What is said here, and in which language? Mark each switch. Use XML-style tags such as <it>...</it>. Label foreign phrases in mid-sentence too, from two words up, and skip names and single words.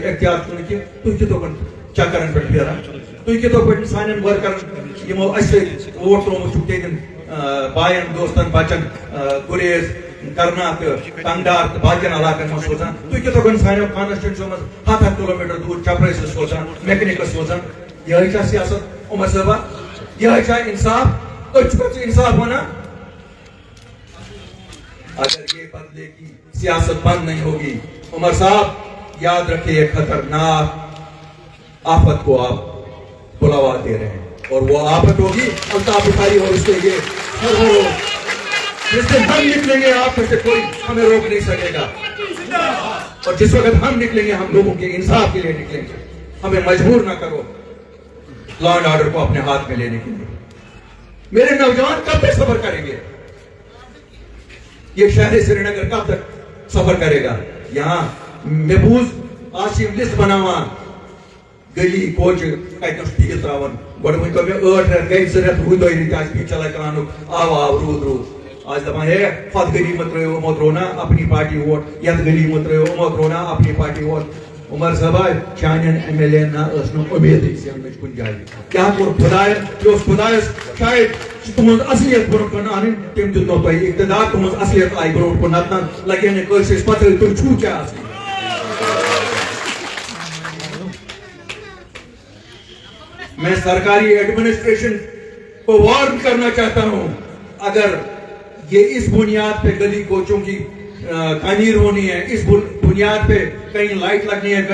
<ks>اختیار چھُو نہٕ کینٛہہ تُہۍ کِتھو کٔنۍ چکرن پٮ۪ٹھ پھیران تُہۍ کِتھو پٲٹھۍ سانٮ۪ن ورکرن یِمو اَسہِ سۭتۍ ووٹ ترٛوومُت چھُکھ تِہنٛدٮ۪ن باین دوستن بچن گریز کرنا تہٕ کنگڈار تہٕ باقین علاقن منٛز سوزان تُہۍ کِتھو کٔنۍ سانٮ۪و کانسٹیچوٗنسی منٛز 100 کِلومیٖٹر دوٗر چپرٲسۍ سوزان میکنِکس سوزان یِہے چھا سیاست عمر صٲبا یِہے چھا انصاف أسۍ چھُکھا ژٕ انصاف ونان</ks> <ur>اگر یہ بدلے کی سیاست بند نہیں ہوگی عمر صاحب یاد رکھیے خطرناک آفت کو آپ بلاوا دے رہے ہیں اور وہ آفت ہوگی الطاف بخاری اور اس کے یہ جس دن ہم نکلیں گے آپ میں سے کوئی ہمیں روک نہیں سکے گا اور جس وقت ہم نکلیں گے ہم لوگوں کے انصاف کے لیے نکلیں گے ہمیں مجبور نہ کرو</ur> <en>law and order</en> <ur>کو اپنے ہاتھ میں لینے کے لیے میرے نوجوان کب تک صبر کریں گے یہ شہر سری نگر کب تک سفر کرے گا</ur> <ks>یہاں محفوظ آسیم لسٹ بناوان گلی کوچہ کتنس تیل تراون گۄڈٕ ؤنۍتو مےٚ 8 رٮ۪تھ گٔے 2 رٮ۪تھ روٗدۍ رٮ۪تھ آسہِ بیٚیہِ چلاے چلاونُک آو روٗد آز دپان ہے پتھ گلی مہ ترٲیِو یِمو ترٛوو نا اپنی پارٹی ووٹ یتھ گلی مہ ترٲیِو یِمو ترٛوو نا اپنی پارٹی ووٹ عمر صٲبا چانٮ۪ن MLA ین نہ ٲس نہٕ اُمیدٕے زیننٕچ کُنہِ جایہِ کیٛاہ کوٚر خۄداین یہِ اوس خۄدایس شاید تُہنٛز اصلیت برونٛٹھ کُن انٕنۍ تٔمۍ دیُتنو تۄہہِ اقتدار تُہنٛز اصلیت آیہِ برونٛٹھ کُن نتہٕ لگے نہٕ کٲنٛسہِ پتہٕ تُہۍ چھُو کیٛاہ اصلی</ks> <ur>میں سرکاری ایڈمنسٹریشن کو وارن کرنا چاہتا ہوں اگر یہ اس بنیاد پہ گلی کوچوں کی تعمیر ہونی ہے اس بنیاد پہ کہیں لائٹ لگنی ہے</ur>